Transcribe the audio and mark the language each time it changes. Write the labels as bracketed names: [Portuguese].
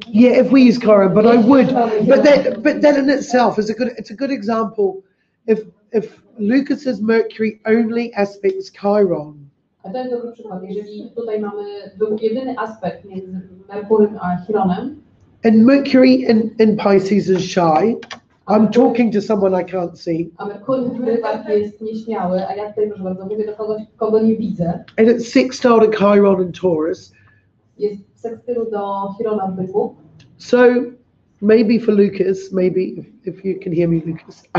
[English] Yeah, if we use Chiron, but I would. But that in itself is it's a good example. If Lucas's Mercury only aspects Chiron, [Polish] A to jest dobry przykład. Jeżeli tutaj był jedyny aspekt między Merkurym a Chironem, [English] and Mercury in Pisces is shy. I'm talking to someone I can't see, [Polish] a Merkury w rybach jest nieśmiały, a ja tutaj, proszę bardzo, mówię do kogoś, kogo nie widzę, [English] and it's sextile to Chiron in Taurus. [Polish] jest w sekstylu do Chirona w byku. [English] So maybe for Lucas, maybe if you can hear me, Lucas.